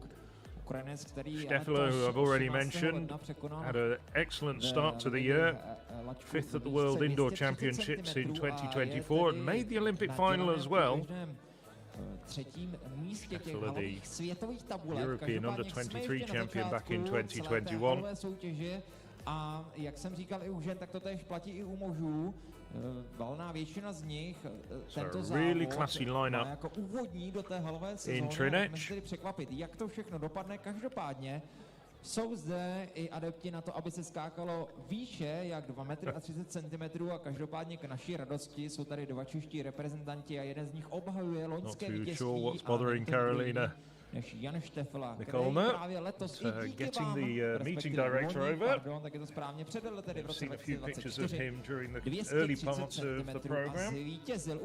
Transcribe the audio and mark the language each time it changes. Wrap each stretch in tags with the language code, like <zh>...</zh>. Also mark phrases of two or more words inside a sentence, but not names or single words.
<en>Steffela, who I've already mentioned, had an excellent start to the year, 5th at the World Indoor Championships in 2024 and made the Olympic final as well. Steffela, the European Under-23 champion back in 2021.</en> <cs>A jak jsem říkal i u žen, tak to též platí i u mužů. Valná většina z nich tento závod má jako úvodní do té halové sezóny. Můžeme tedy překvapit, jak to všechno dopadne. Každopádně jsou zde i adepti na to, aby se skákalo výše, jak 2 metry a 30 cm, a každopádně k naší radosti jsou tady 2 čeští reprezentanti a jeden z nich obhajuje loňské vítězství než Jan Steffela, který právě letos i díky vám, respektive loni, tak je to správně, předvedl tedy v roce 2024 230 metrů a zvítězil.</cs>